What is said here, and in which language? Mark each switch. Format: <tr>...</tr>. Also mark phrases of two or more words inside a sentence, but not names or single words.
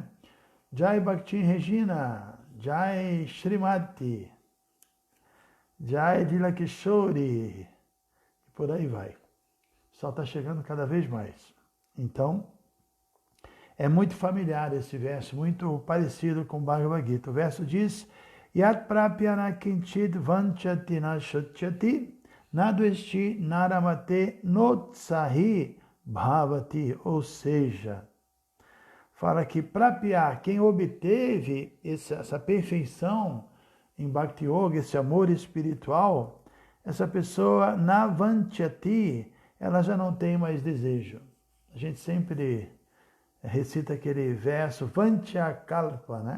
<pt>Jai Bhakti Regina, Jai Srimati, Jai Dila Kishori, e por aí vai. Só está chegando cada vez mais. Então, é muito familiar esse verso, muito parecido com o Bhagavad Gita. O verso diz,</pt> <sa>Yat prapyana kinchit vanchati na shochyati, nadvesti naramate notsahi bhavati.</sa> <pt>Ou seja, fala que prapya, quem obteve essa perfeição em Bhakti Yoga, esse amor espiritual, essa pessoa</pt> <sa>na vanchati,</sa> <pt>ela já não tem mais desejo. A gente sempre recita aquele verso,</pt> <sa>Vanchya Kalpa,</sa> <pt>né?</pt>